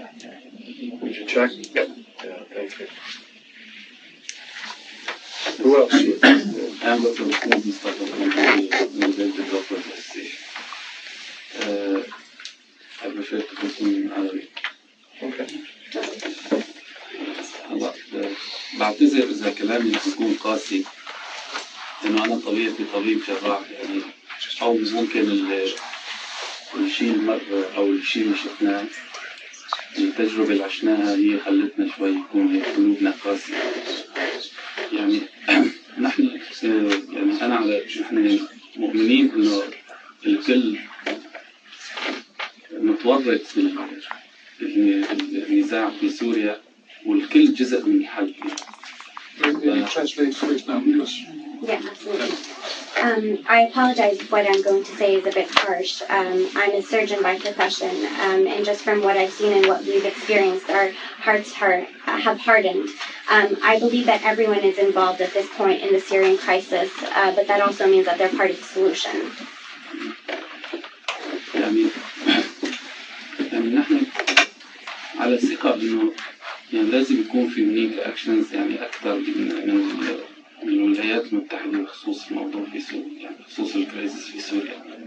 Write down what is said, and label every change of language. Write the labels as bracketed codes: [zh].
[en] Would you check? Yep. Yeah, thank you. Who else? I'm Dr. Mahmoud Mustafa from the Doctor I prefer to continue in Arabic. Okay. [ar] هلا بعتذر إذا كلامي بيكون قاسي لأنه أنا طبيعتي طبيب جراح يعني أو ممكن الشيء المر أو الشيء اللي شفناه التجربة اللي عشناها هي خلتنا شوي يكون هيك قلوبنا قاسية يعني نحن يعني أنا نحن مؤمنين إنه الكل متورط في النزاع في سوريا والكل جزء من الحل. [en] Translate please now, Yeah, absolutely. I apologize if what I'm going to say is a bit harsh. I'm a surgeon by profession, and just from what I've seen and what we've experienced, our hearts have hardened. I believe that everyone is involved at this point in the Syrian crisis, but that also means that they're part of the solution. [ar] يعني نحن على ثقة إنه يعني لازم يكون في هناك أكشنز يعني أكثر الولايات المتحدة بخصوص الموضوع في سوريا، يعني بخصوص الكرايسيس في سوريا.